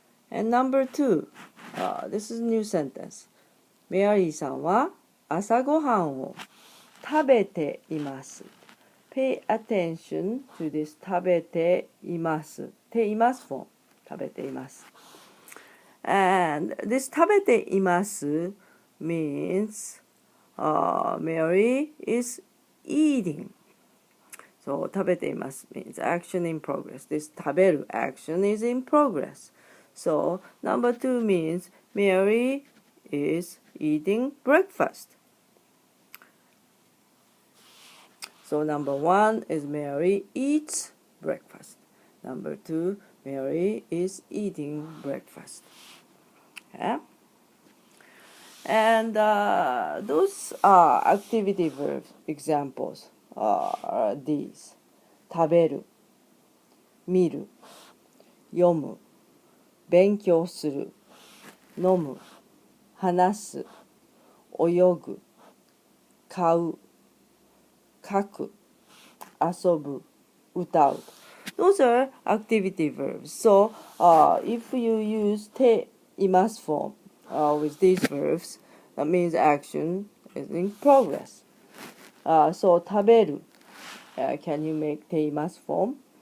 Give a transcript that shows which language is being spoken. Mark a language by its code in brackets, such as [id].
[en] And number two, this is a new sentence. [ja] メアリーさんは朝ごはんを食べています. [en] Pay attention to this 食べています. ています form. 食べています. And this 食べています means Mary is eating. So 食べています means action in progress. This 食べる action is in progress. So number two means Mary is eating breakfast. So number one is Mary eats breakfast. Number two, Mary is eating breakfast. Yeah? And those activity verb examples are these. [ja] 食べる、見る、読む、勉強する、飲む、話す、泳ぐ、買う、書く、遊ぶ、歌う. [en] Those are activity verbs. So if you use ています form with these verbs, that means action is in progress. So 食べる can you make ています form?